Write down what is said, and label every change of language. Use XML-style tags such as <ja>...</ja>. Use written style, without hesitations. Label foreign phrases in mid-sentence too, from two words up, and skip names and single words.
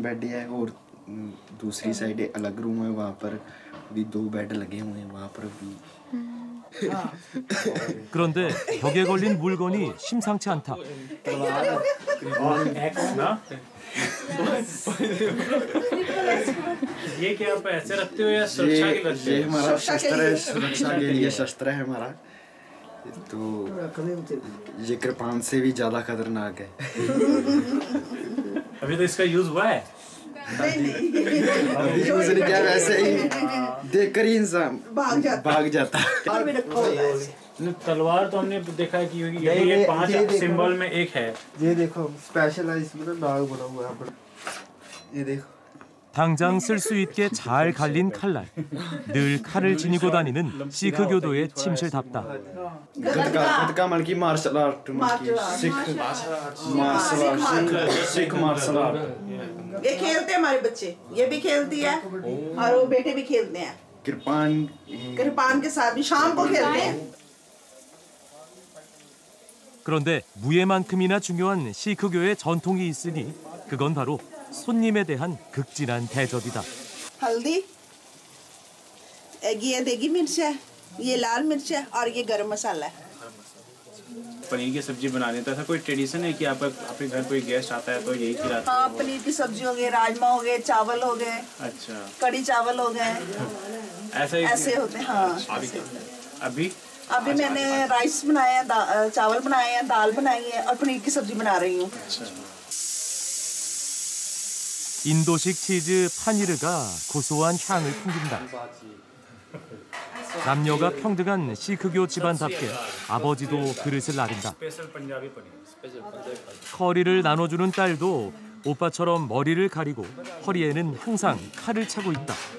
<hi>बेड है और दूसरी साइड अलग रूम है, वहाँ पर भी 2 बेड लगे हुए हैं, वहाँ पर भी.</hi> <ko>그런데 벽에 걸린 물건이 심상치 않다.</ko> <hi>ये क्या आप ऐसे रखते हो या सुरक्षा के रखते हो? ये हमारा शस्त्र है, सुरक्षा के लिए शस्त्र है हमारा. तो ये कृपान से भी ज्यादा खतरनाक है. अभी तो इसका यूज हुआ है? अभी यूज नहीं किया, वैसे ही देखकर ही इंसान भाग जाता है. तलवार तो हमने देखा है कि ये 5 सिंबल में एक है. ये देखो स्पेशल है, इसमें नाग बना हुआ है. ये देखो.</hi> <ko>당장 쓸 수 있게 잘 갈린 칼날. 늘 칼을 지니고 다니는 시크 교도의 침실답다.</ko> <hi>गतका मन की</hi> <en>martial art,</en> <hi>सिख</hi> <en>martial art.</en> <hi>ये खेलते हैं हमारे बच्चे, ये भी खेलती है और वो बेटे भी खेलते हैं. कृपान के साथ भी शाम को खेलते हैं.</hi> <ko>그런데 무예만큼이나 중요한 시크교의 전통이 있으니 그건 바로 손님에 대한 극진한 대접이다.</ko> <hi>हल्दी, ये देगी मिर्च है, ये लाल मिर्च है और ये गरम मसाला है. पनीर की सब्जी बनाने का ऐसा कोई ट्रेडिशन है कि आपके घर कोई गेस्ट आता है तो यही खिलाते हैं? हाँ, पनीर की सब्जी हो गई, राजमा हो गए, चावल हो गए. अच्छा. कड़ी चावल हो गए. ऐसे होते हैं. हाँ. अभी मैंने राइस बनाए हैं, चावल बनाए हैं, दाल बनाई है और पनीर की सब्जी बना रही हूँ.</hi> <ko>인도식 치즈 파니르가 고소한 향을 풍긴다. 남녀가 평등한 시크교 집안답게 아버지도 그릇을 나른다. 커리를 나눠주는 딸도 오빠처럼 머리를 가리고 허리에는 항상 칼을 차고 있다.</ko>